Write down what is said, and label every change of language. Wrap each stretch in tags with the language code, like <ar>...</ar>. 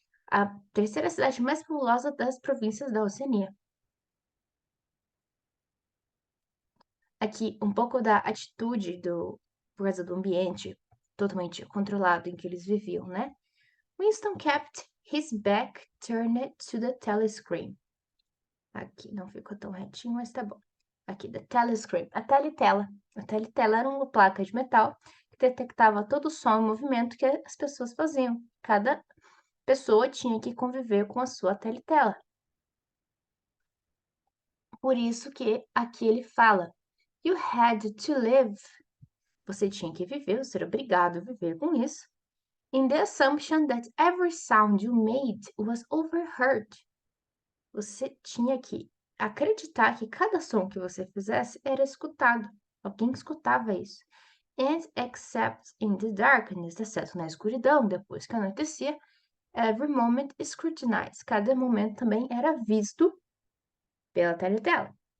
<pt>A terceira cidade mais populosa das províncias da Oceania. Aqui, um pouco da atitude por causa do ambiente totalmente controlado em que eles viviam, né?</pt> <en>Winston kept his back turned to the telescreen.</en> <pt>Aqui não ficou tão retinho, mas tá bom. Aqui, the telescreen, a teletela. A teletela era uma placa de metal que detectava todo o som e movimento que as pessoas faziam. Cada pessoa tinha que conviver com a sua teletela. Por isso que aqui ele fala,</pt> <en>you had to live.</en> <pt>Você tinha que viver, você era obrigado a viver com isso.</pt> <en>In the assumption that every sound you made was overheard.</en> <pt>Você tinha que acreditar que cada som que você fizesse era escutado. Alguém escutava isso.</pt> <en>And except in the darkness,</en> <pt>exceto na escuridão, depois que anoitecia,</pt> <en>every moment scrutinized.</en> <pt>Cada momento também era visto pela teletela.</pt>